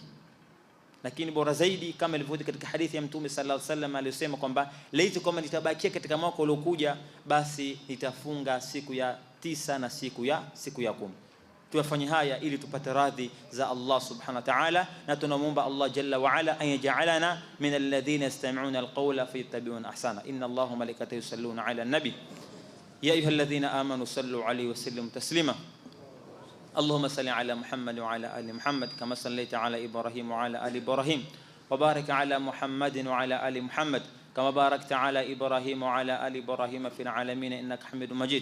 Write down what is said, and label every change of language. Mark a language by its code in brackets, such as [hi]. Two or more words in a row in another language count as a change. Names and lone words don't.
[sw] Lakini bora zaidi kama ilivyokuja katika hadithi ya Mtume [ar] صلى الله عليه وسلم [sw] aliyosema kwamba laiti kama nitabakia katika mwaka uliokuja, basi nitafunga siku ya 9 na siku ya 10. Tuyafanye haya ili tupate radhi za Allah [ar] سبحانه وتعالى, [sw] na tunamuomba Allah [ar] جل وعلا أن يجعلنا من الذين يستمعون القول فيتبعون أحسنه. إن الله وملائكته يصلون على النبي يا أيها الذين آمنوا صلوا عليه وسلموا تسليما. اللهم صل على محمد وعلى آل محمد كما صليت على إبراهيم وعلى آل إبراهيم وبارك على محمد وعلى آل محمد كما باركت على إبراهيم وعلى آل إبراهيم في العالمين إنك حميد مجيد.